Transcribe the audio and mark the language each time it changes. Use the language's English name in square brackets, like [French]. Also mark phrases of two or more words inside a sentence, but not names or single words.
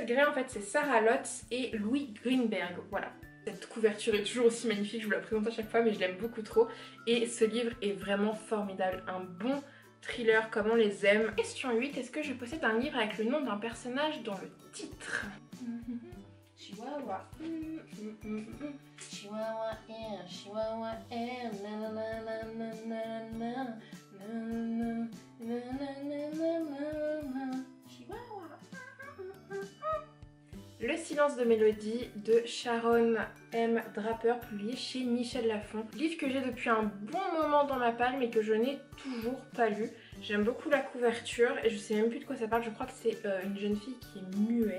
[French] Grey en fait c'est Sarah Lotz et Louis Greenberg, voilà. Cette couverture est toujours aussi magnifique, je vous la présente à chaque fois mais je l'aime beaucoup trop. Et ce livre est vraiment formidable, un bon thriller comme on les aime. Question 8, est-ce que je possède un livre avec le nom d'un personnage dans le titre? Chihuahua. Chihuahua air, Chihuahua air, na na na na na na na na na. Chihuahua. Le silence de Mélodie de Sharon M. Draper, publié chez Michel Lafon. Livre que j'ai depuis un bon moment dans ma palle mais que je n'ai toujours pas lu. J'aime beaucoup la couverture et je sais même plus de quoi ça parle. Je crois que c'est une jeune fille qui est muette.